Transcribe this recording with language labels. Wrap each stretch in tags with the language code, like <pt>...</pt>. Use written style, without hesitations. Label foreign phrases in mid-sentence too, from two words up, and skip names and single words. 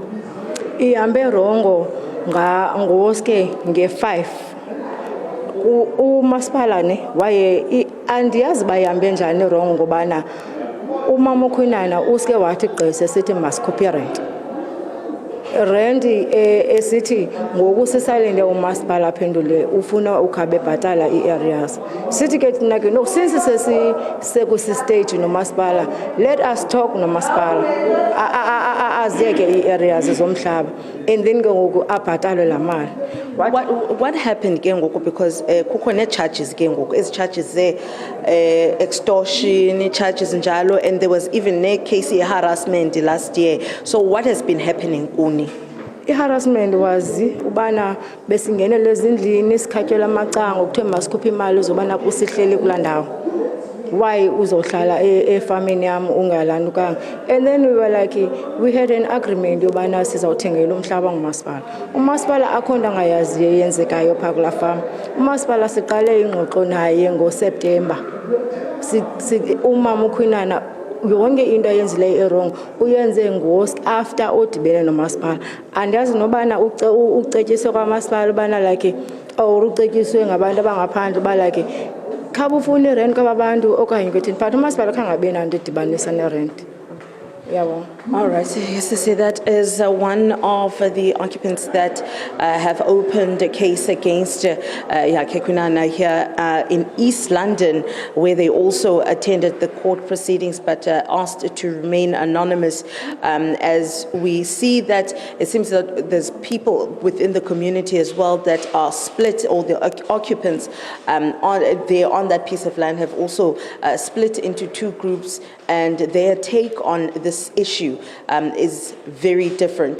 <xh>Ihambe rongo ngoske nge5 umasipala ne waye andiyazi bayihambe njani wrong ngobana umama uKwinana uske wathi gqise sithi masikhuphe rent esithi ngoku sisalinde umasipala aphendule ufuna ukhabe bhatala ii-areas sithi ke thina ke no since sesistage nomasipala</xh> <en>let us talk</en> <xh>nomasipala aziyeke ii-areas zomhlaba and then ke ngoku abhatalwe laa mali.</xh> <en>What happened</en> <xh>ke ngoku</xh> <en>because</en> <xh>kukho nee-charges ke ngoku ezi-charges</xh> <en>extortion charges njalo, and there was even ne-case harassment last year. So what has been happening kuni?</en> <xh>I-harassment was ubana besingenele ezindlini sikhatyela amacango kuthiwe masikhuphe imali uzobana kusihleli kulaa ndawo. Why uzohlala efamini yam ungalandukanga?</xh> <en>And then we were like, we had an agreement</en> <xh>yobana sizawuthengela umhlaba ngumasipala. Umasipala akho nto angayaziyo eyenzekayo phaa kulaa fama. Umasipala siqale ingxoxo naye ngoSeptemba. Umama uKwinana yonke into ayenzileyo erong uyenze after odibene nomasipala. Andazi nobana ucetyiswe kwamasipala ubana like ucetyiswe ngabantu abangaphandle uba like khaba ufuna irent kwabantu okanye kwethini but umasipala khangabe nanto edibanisa nerent.</xh> <en>All right, so yes, to say that is one of the occupants that have opened a case against Yakhe Kwinana here in East London, where they also attended the court proceedings but asked to remain anonymous, as we see that it seems that there's people within the community as well that are split, or the occupants on that piece of land have also split into two groups, and their take on this issue is very different.</en>